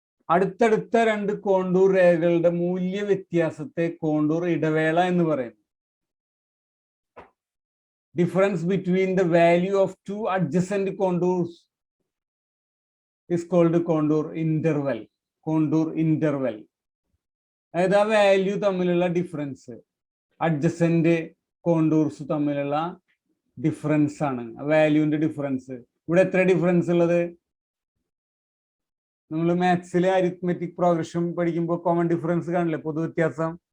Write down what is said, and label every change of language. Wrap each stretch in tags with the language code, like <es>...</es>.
<ml>അടുത്തടുത്ത രണ്ട് കോണ്ടൂർ രേഖകളുടെ മൂല്യ വ്യത്യാസത്തെ കോണ്ടൂർ ഇടവേള എന്ന് പറയുന്നു.</ml> <en>Difference between the value of two adjacent contours is called contour interval. Contour interval.</en> <ml>അതായത് ആ വാല്യൂ തമ്മിലുള്ള ഡിഫറൻസ്, അഡ്ജസന്റ് കോണ്ടൂർസ് തമ്മിലുള്ള ഡിഫറൻസ് ആണ് വാല്യൂവിന്റെ ഡിഫറൻസ്. ഇവിടെ എത്ര ഡിഫറൻസ് ഉള്ളത്? നമ്മൾ മാത്സിലെ അരിത്മെറ്റിക് പ്രോഗ്രഷൻ പഠിക്കുമ്പോൾ കോമൺ ഡിഫറൻസ് കാണില്ലേ, പൊതുവ്യത്യാസം.</ml>